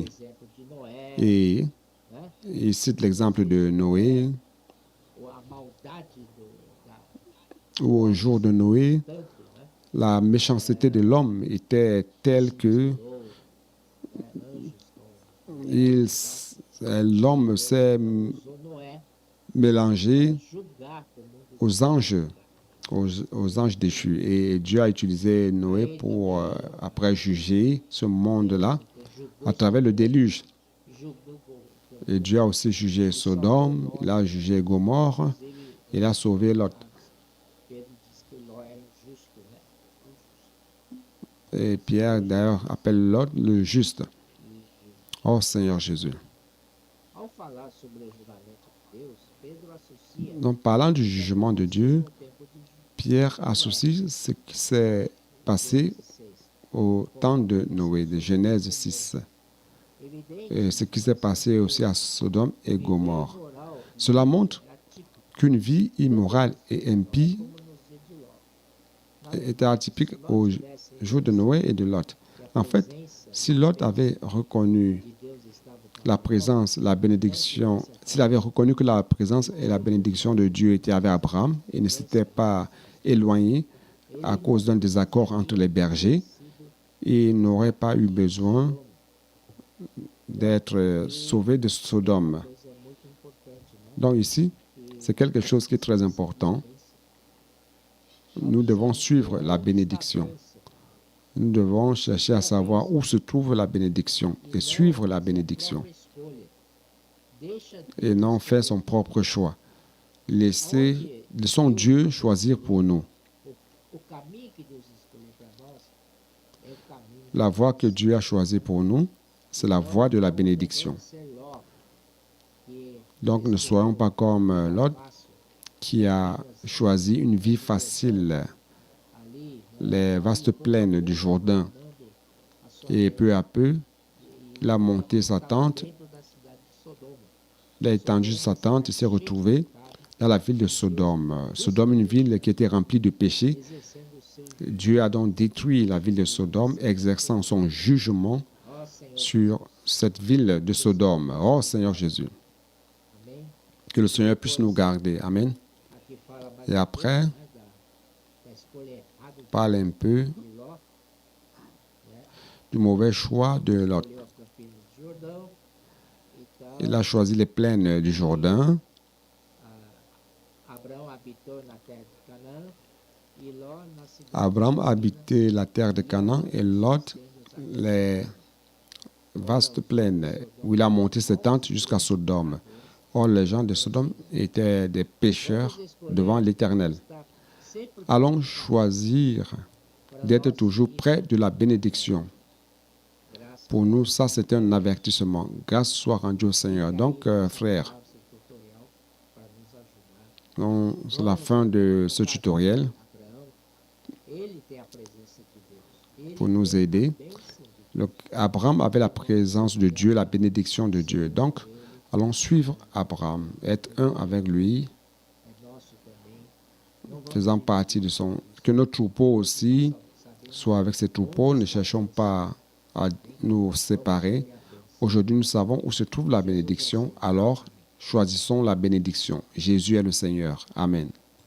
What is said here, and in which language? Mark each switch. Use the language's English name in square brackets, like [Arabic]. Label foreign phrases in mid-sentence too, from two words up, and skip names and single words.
[French] Et il cite l'exemple de Noé. où au jour de Noé, [Portuguese] tanto, né? [French] la méchanceté de l'homme était telle que [Portuguese] Anjos [French] l'homme s'est [Portuguese] usou Noé [French] mélangé [Portuguese] para julgar como [French] aux anges, aux anges déchus. Et Dieu a utilisé Noé pour, après, juger ce monde-là à travers le déluge. [Portuguese] julgou [French] Et Dieu a aussi jugé Sodome, il a jugé Gomorre, [Portuguese] ele, [French] il a sauvé Lot. [Portuguese] Pedro diz que Ló é justo, né? [French] Et Pierre, d'ailleurs, appelle Lot le juste. Oh Seigneur Jésus. [Portuguese] Ao falar sobre o julgamento de Deus, Pedro associa [French] Donc, parlant du jugement de Dieu, [Portuguese] ao tempo de [French] Pierre associe ce qui s'est passé 16. au temps de Noé, de Genèse 6. [Portuguese] Evidente [French] Et ce qui s'est passé aussi à Sodome et Gomorre. [Portuguese] moral [French] Cela montre [Portuguese] atípico, [French] qu'une vie immorale et impie [Portuguese] como nos dias de Ló. [French] était atypique au jour de Noé et de Lot. En fait, si Lot avait reconnu [Portuguese] De Deus estava com [French] la présence, la bénédiction, s'il avait reconnu que la présence et la bénédiction de Dieu étaient avec Abraham et ne s'était pas éloigné à cause d'un désaccord entre les bergers, il n'aurait pas eu besoin d'être sauvé de Sodome. [Portuguese] coisa muito importante, né? [French] Donc ici, c'est quelque chose qui est très important. Nous devons suivre la bénédiction. Nous devons chercher à savoir où se trouve la bénédiction et suivre la bénédiction et non faire son propre choix. Laissons Dieu choisir pour nous. [Portuguese] O caminho que Deus escolheu para nós é o caminho [French] La voie que Dieu a choisie pour nous, c'est la voie de la bénédiction. [Portuguese] de ser Ló, que [French] Donc ne soyons pas comme Lot [Portuguese] fácil [French] qui a choisi une vie facile, [Portuguese] ali, [French] les vastes plaines du Jourdain. [Portuguese] dando a sua [French] Et peu à peu, il a monté sa tente, [Portuguese] dentro da cidade de Sodoma, [French] il a étendu sa tente et s'est retrouvé dans la ville de Sodome. Sodome, une ville qui était remplie de péchés. [Portuguese] exercendo o seu [French] Dieu a donc détruit la ville de Sodome, exerçant son jugement [Portuguese] ó Senhor, [French] sur cette ville de Sodome. Oh Seigneur Jésus, [Portuguese] amém? [French] que le Seigneur puisse nous garder. Amen. [Portuguese] Aqui fala mais [French] Et après, [Portuguese] né, da escolha errada [French] parle un peu [Portuguese] de Ló, [French] du mauvais choix de Lot. [Portuguese] escolheu a campina do Jordão, então [French] Il a choisi les plaines du Jourdain. [Portuguese] Abraão habitou na terra de Canaã e Ló na cidade [French] Abraham habitait la terre de Canaan et Lot les vastes plaines où il a monté ses tentes jusqu'à Sodome. Or, les gens de Sodome étaient des pécheurs devant l'Éternel. [Portuguese] está sempre [French] Allons choisir d'être toujours près de la bénédiction. [Portuguese] graça [French] Pour nous, ça, c'est un avertissement. Grâce soit rendue au Seigneur. Donc, frères, [Portuguese] ao seu tutorial para nos ajudar. [French] c'est la fin de ce tutoriel [Portuguese] Abraão, ele tem a presença de Deus. Ele [French] pour nous aider. [Portuguese] bênção de [French] Donc, Abraham avait la présence de Dieu, la bénédiction de Dieu. Donc, allons suivre Abraham, être un avec lui, [Portuguese] é nosso também. Não vamos [French] faisant partie de son... Que notre troupeau aussi soit avec ses troupeaux. Ne cherchons pas à nous séparer. Aujourd'hui, nous savons où se trouve la bénédiction. Alors, choisissons la bénédiction. Jésus est le Seigneur. Amen.